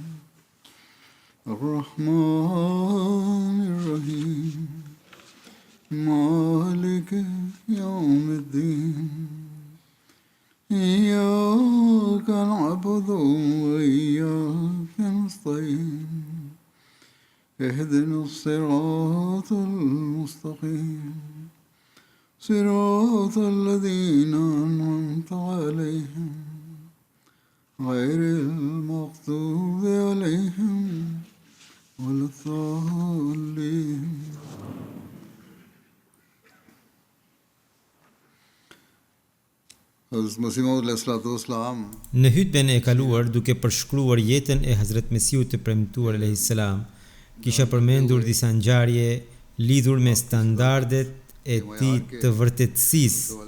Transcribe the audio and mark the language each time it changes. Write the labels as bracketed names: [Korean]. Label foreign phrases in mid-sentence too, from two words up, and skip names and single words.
[Arabic] الرحمن الرحيم مالك يوم الدين إياك نعبد وإياك نستعين اهدنا الصراط المستقيم صراط الذين أنعمت عليهم غير المغضوب عليهم ولا الضالين. [Albanian] Në hutben e kaluar, duke përshkruar jetën e Hazrat Mesiut të premtuar [Arabic] عليه السلام, [Albanian] kisha përmendur disa ngjarje lidhur me standardet e tij të vërtetësisë.